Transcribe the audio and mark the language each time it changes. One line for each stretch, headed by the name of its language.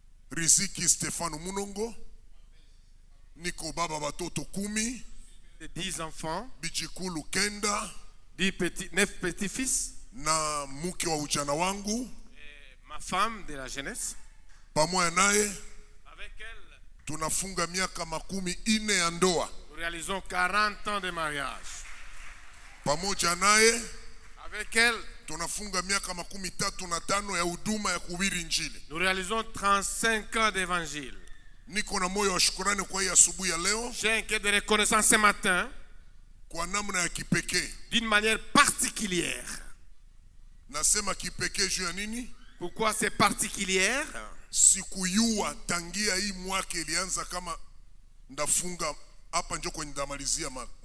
Swahili: Riziki Stefano Munongo. Niko baba batoto 10.
French: 10 enfants.
Swahili: Bijikulu Kenda.
French: 9 petits-fils.
Swahili: Na mke wa ujana wangu.
French: Ma femme de la jeunesse.
Swahili: Pamoja naye.
French: Avec elle.
Swahili: Tunafunga miaka 40 ya ndoa.
French: Nous réalisons 40 ans de mariage.
Swahili: Pamoja naye.
French: Avec elle.
Swahili: Tunafunga miaka 35 ya huduma ya kuhubiri injili.
French: Nous réalisons 35 ans d'évangile.
Swahili: Niko na moyo wa shukrani kwa hii asubuhi ya leo.
French: J'ai un cœur de reconnaissance ce matin.
Swahili: Kwa namna ya kipekee.
French: D'une manière particulière.
Swahili: Nasema kipekee juu ya nini?
French: Pourquoi c'est particulière?
Swahili: Sikuyua tangia hii mwaka ilianza kama ndafunga hapa njo kwenye ndamalizia mwaka.